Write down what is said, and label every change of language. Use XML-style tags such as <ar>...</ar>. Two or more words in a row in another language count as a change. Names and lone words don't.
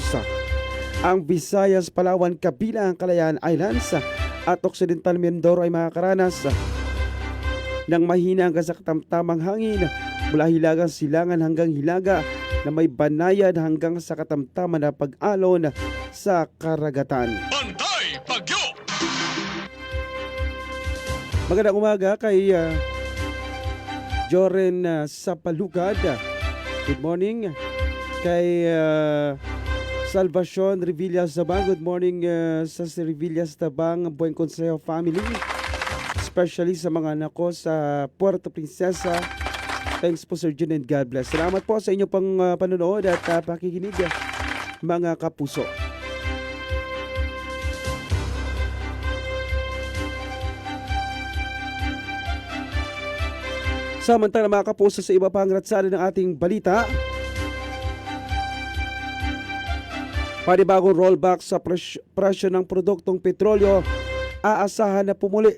<tl>Ang Visayas, Palawan, kabilang ang Calayan Islands at Occidental Mindoro ay makakaranas ng mahina hanggang sa katamtamang hangin mula hilagang silangan hanggang hilaga na may banayad hanggang sa katamtaman na pag-alon sa karagatan. Bantay Bagyo. Magandang umaga kay Joren Sapalugad.</tl> <en>Good morning.</en> <tl>Kay Salvacion Revillas Tabang.</tl> <en>Good morning</en> <tl>sa Revillas Tabang, Buen Consejo family. Especially sa mga anak ko sa Puerto Princesa.</tl> <en>Thanks po Sir Jun and God bless.</en> <tl>Salamat po sa inyo pang panonood at pakikinig mga kapuso. Samantala mga kapuso, sa iba pang ratsada ng ating balita, panibagong rollback sa presyo ng produktong petrolyo, aasahan na pumuli.</tl>